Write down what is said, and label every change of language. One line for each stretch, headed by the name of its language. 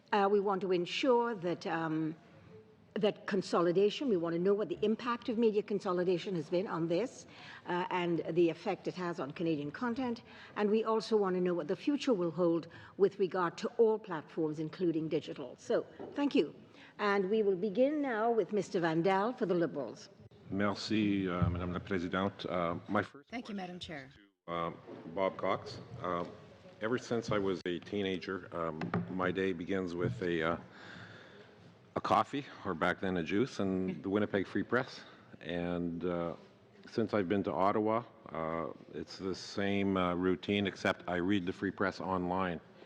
English: We want to ensure that that consolidation, we want to know what the impact of media consolidation has been on this and the effect it has on Canadian content. And we also want to know what the future will hold with regard to all platforms, including digital. So, thank you. And we will begin now with Mr. Vandal for the Liberals.
French: Merci, Madame la Présidente.
English: Thank you, Madam Chair. Bob Cox. Ever since I was a teenager, my day begins with a coffee, or back then a juice, and the Winnipeg Free Press. And since I've been to Ottawa, it's the same routine, except I read the Free Press online.